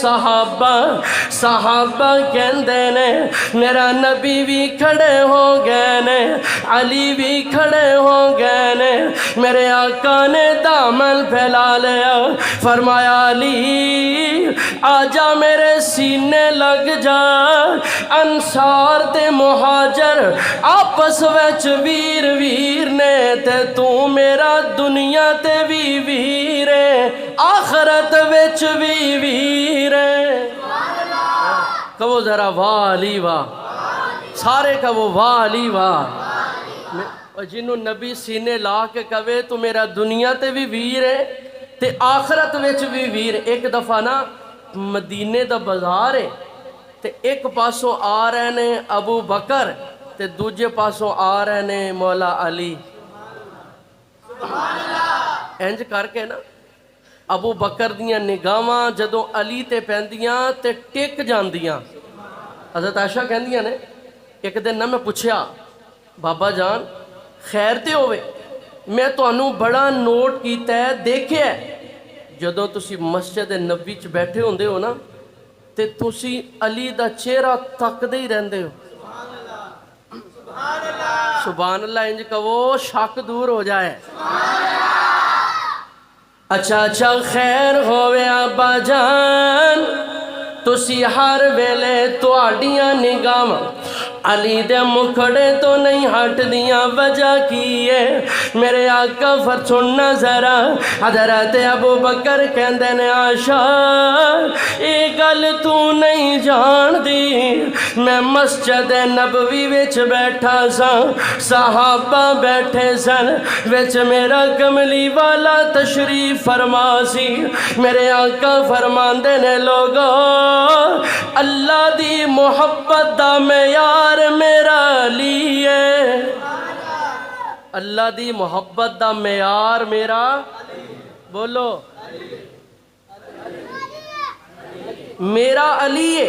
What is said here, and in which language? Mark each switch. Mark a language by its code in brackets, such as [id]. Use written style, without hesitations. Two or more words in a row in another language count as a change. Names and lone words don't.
[pa] صحابہ کہندے نے میرا نبی بھی کھڑے ہو گئے نے، علی بھی کھڑے ہو گئے نے، میرے آقا نے دامن پھیلا لیا، فرمایا علی آجا میرے سینے لگ جا، انصار تے مہاجر آپس وچ ویر ویر نے، تے تو میرا دنیا تے بھی ویر ہے، آخرت وچ بھی ویر ہے۔ کہو ذرا واہ علی واہ، سارے کہو واہ علی واہ۔ اور جنہوں نبی سینے لا کے کہے تو میرا دنیا تے بھی ویر ہے تے آخرت وچ بھی ویر۔ ایک دفعہ نا مدینے دا بازار ہے تے ایک پاسوں آ رہے نے ابو بکر تے دوجے پاسوں آ رہے نے مولا علی۔ انج کر کے نا ابو بکر دیاں نگاہاں جدوں علی تے پیندیاں تے ٹک جاندیاں۔ حضرت عائشہ کہندیاں نے ایک دن نہ میں پوچھیا بابا جان خیر تے ہوئے، میں تانوں بڑا نوٹ کیتا ہے دیکھیا ہے جدوں تسی مسجد نبی چ بیٹھے ہوندے ہو نا تے تسی علی دا چہرہ تکدے ہی رہندے ہو۔ [ar] سبحان اللہ [pa] انج کہو شک دور ہو جائے۔ اچھا خیر ہوئے ابا جان تسی ہر ویلے تواڈیاں نگاہاں علی دے مکھڑے تو نہیں ہٹ دیاں، وجہ کی ہے میرے آقا سننا ذرا۔ حضرت ابو بکر کہندے نے عائشہ اے گل تو نہیں جان دی، میں مسجد نبوی وچ بیٹھا سا، صحابہ بیٹھے سن، وچ میرا کملی والا تشریف فرما سی، میرے آقا فرماندے نے لوگو اللہ دی محبت دا معیار میرا علی ہے، اللہ دی محبت دا معیار میرا بولو میرا علی ہے۔